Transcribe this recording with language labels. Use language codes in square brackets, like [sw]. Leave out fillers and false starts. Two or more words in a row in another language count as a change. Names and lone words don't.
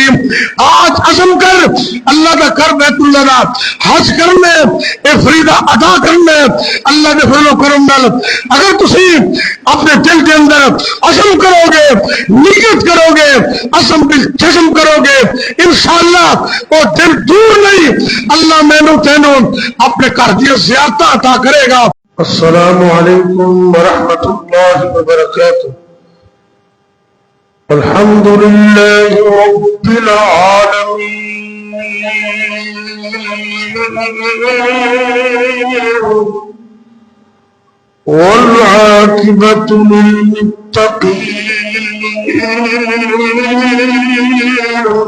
[pa] اج عزم کر اللہ کا کر، بیت اللہ دا حج کرنے، اے فریضہ ادا کرنے اللہ کے فضل کرم نال. [ur] اگر اپنے دل کے اندر عزم کرو گے، نیت کرو گے، عزم بالجزم کرو گے، ان شاء اللہ وہ دن دور نہیں, [pa] اللہ مینوں تینوں اپنے گھر دی زیارت عطا کرے گا. [ar] السلام عليكم ورحمة الله وبركاته. الحمد لله رب العالمين, والعاقبة للمتقين،